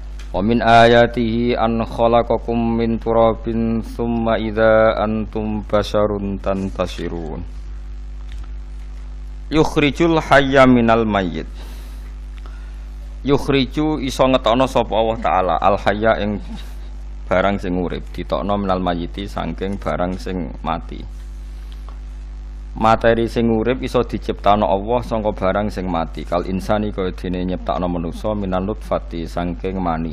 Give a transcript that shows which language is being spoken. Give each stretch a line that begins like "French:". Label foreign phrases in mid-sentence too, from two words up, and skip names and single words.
Arabic: ومن آياته أن خلقكم من تراب ثم إذا أنتم بشر تنتشرون. يخرج الحي من الميت.
Javanese: Yukhriju iso ngetokno sapa Allah taala
Arabic: الحي
Javanese: ing barang sing urip, ditokno
Arabic: من الميت
Javanese: saking barang sing mati. Materi sing urip iso diciptakno Allah saka barang sing mati.
Arabic: كالإنسان
Javanese: kaya dene nyiptakno manusa
Arabic: من النطفة
Javanese: saking mani.